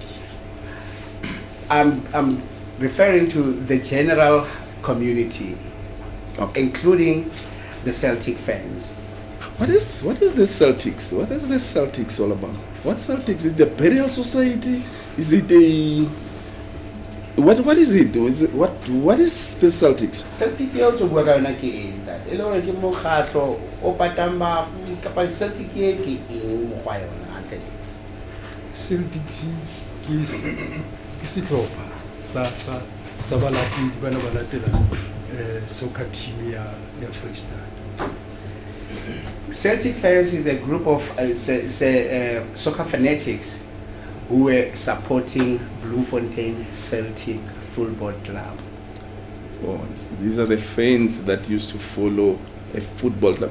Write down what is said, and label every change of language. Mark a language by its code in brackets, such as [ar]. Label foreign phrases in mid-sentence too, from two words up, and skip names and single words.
[en] I'm referring to the general community, including the Celtic fans. What is the Celtics? What is the Celtics all about? What Celtics? Is it the burial society? Is it a what is it? What is the Celtics? [st] Celtic yo to buaka yona ke eng that. E le hore ke mokgatlo o patamba kapa Celtic ke eng mo gwa yona ante. Celtic ke sehlopha sa balatedi bana ba latela [en] soccer team [st] ya Free State. [en] Celtic fans is a group of soccer fanatics who were supporting Bloemfontein Celtic Football Club. Oh, these are the fans that used to follow a football club.